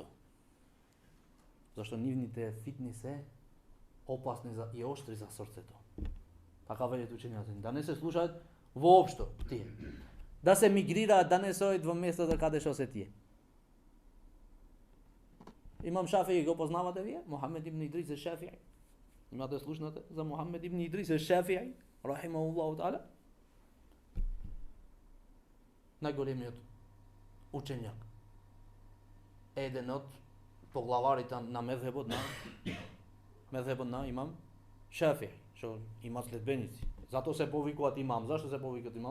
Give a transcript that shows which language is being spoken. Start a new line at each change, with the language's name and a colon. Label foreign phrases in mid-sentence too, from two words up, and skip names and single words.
Macedonian: Зашто нивните фитни се опасни и оштри за срцето. Така велат учењаци, да не се слушаат воопшто тие. Да се мигрираат, да не се одат во местото каде што се тие. Имам Шафии, го познавате вие? Мухамед ибн Идрис еш-Шафии. Имате слушнате за Мухамед ибн Идрис еш-Шафии,
Arabic: رحمه الله تعالى?
Macedonian: Најголемиот учењак. Еден од поглаварите на мезхебот на имам Шафии, што има следбеници. Зато се повикуваат имам. Зашто се повикуваат имам?